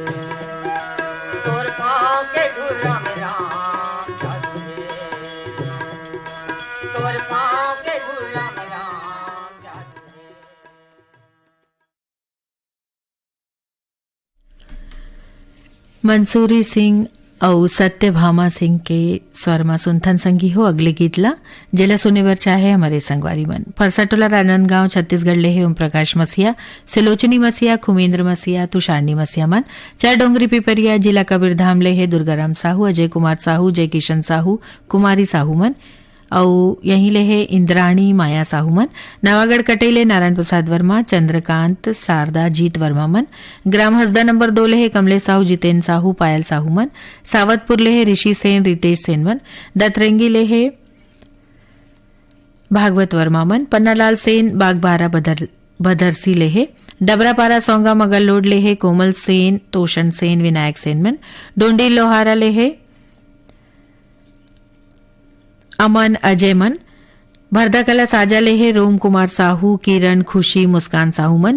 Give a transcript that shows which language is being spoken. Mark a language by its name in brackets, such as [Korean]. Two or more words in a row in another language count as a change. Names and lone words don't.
[Chhattisgarhi] तोर पाँव के धुरा में राम जादू है, तोर पाँव के धुरा में राम जादू है। मंसूरी सिंह और सत्यभामा सिंह के स्वर में सुनथन संगी हो अगले गीतला जेला सुने बर चाहे हमारे संगवारी मन फरसाटोला राजनांदगांव छत्तीसगढ़ ले है ओम प्रकाश मसिया, सिलोचनी मसिया, खुमेंद्र मसिया, तुषारनी मसिया मन। चार डोंगरी पिपरिया जिला कबीरधाम ले है दुर्गाराम साहू, अजय कुमार साहू, जय किशन साहू, कुमारी साहू मन। और यहीं ले है इंद्राणी माया साहू मन। नवागढ़ कटेले नारायण प्रसाद वर्मा, चंद्रकांत, शारदा, जीत वर्मा मन। ग्राम हसदा नंबर 2 ले है कमलेश साहू, जितेंद्र साहू, पायल साहू मन। सावतपुर ले है ऋषि सेन, रितेश सेन मन। दतरंगी ले है भागवत वर्मा मन। पन्नालाल सेन, बागबारा, भदरसी ले है। डबरापारा सौंगा मगलोड ले है कोमल सेन, तोषण सेन, विनायक सेन मन। डोंडी लोहारा ले है अमन, अजय मन। भरदाकला साजा ले है रोम कुमार साहू, किरण, खुशी, मुस्कान साहू मन।